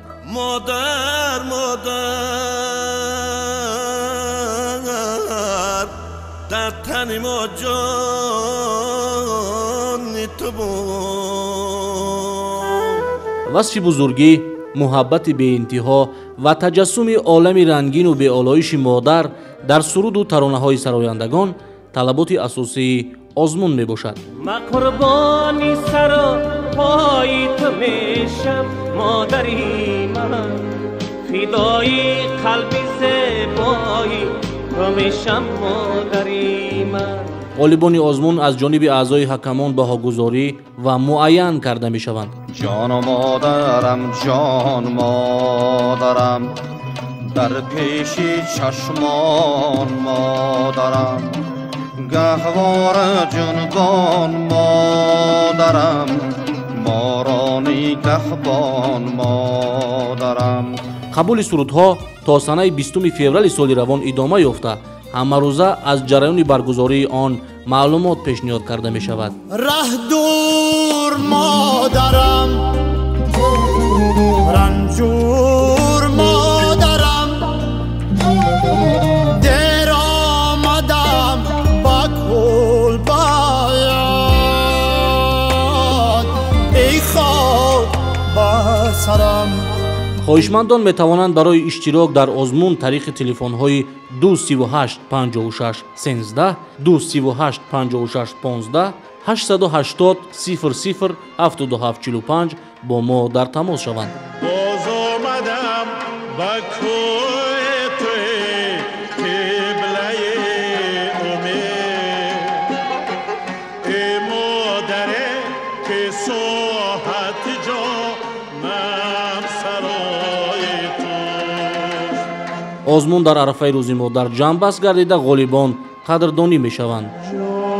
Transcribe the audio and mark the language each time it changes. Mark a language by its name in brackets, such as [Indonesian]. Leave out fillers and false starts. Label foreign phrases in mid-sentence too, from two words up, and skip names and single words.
[Tajik] модар модар дар тани мо ҷони ту буд. васфи бузургӣ, муҳаббати беинтиҳо ва таҷассуми олами рангину беолоиши модар дар суруду таронаҳои сарояндагон талаботи асосии озмун мебошад. [Persian] من قربانی سر و پای تو میشم مادری من، فدای قلبی زیبایی تو میشم مادری من. [Tajik] غالبانی озмун аз ҷониби аъзои ҳакамон баҳогузорӣ ва муайян карда мешаванд. [Persian] جان مادرم جان مادرم در پیش چشمان مادرم گهوار جنبان مادرم مارانی گهبان مادرم. [Tajik] қабули сурудҳо то санаи 20 феврали соли равон идома ёфта, ҳамарӯза аз ҷараёни баргузории он маълумот пешниҳод карда мешавад. [Persian] ره دور مادرم، رنجور مادرم، دیر آمدم با کل باید ای خاک بر سرم. [Tajik] хоҳишмандон метавонанд барои иштирок дар озмун тариқи телефонҳои 238 56 13 238 56 15 880 00 7745 бо мо дар тамос шаванд. [Persian] باز آمدم با کوی توی قبله امید، ای مادره که ساحت جانم سرای توست. [Tajik] озмун дар арафаи рӯзи модар ҷамъбаст гардида ғолибон қадрдонӣ мешаванд.